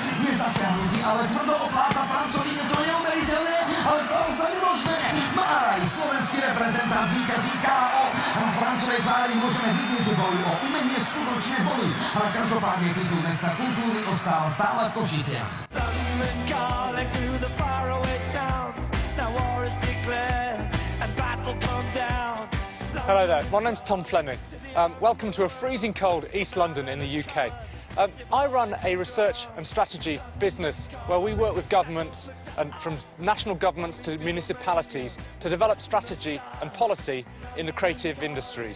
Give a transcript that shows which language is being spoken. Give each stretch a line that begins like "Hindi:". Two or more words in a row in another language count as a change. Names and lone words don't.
Slovak: Je zasiahnutý, ale tvrdo opláca Francovi, je to neuveriteľné, ale stalo sa nemožné. Máraj, slovenský reprezentant, víťazí KO. Na Francovej tvári môžeme vidieť, že boli o umenie skutočne boli. Ale každopádne titul mesta kultúry ostáva stále v Košiciach.
English: Hello there, my name's Tom Fleming. Welcome to a freezing cold East London in the UK. I run a research and strategy business where we work with governments, and from national governments to municipalities, to develop strategy and policy in the creative industries.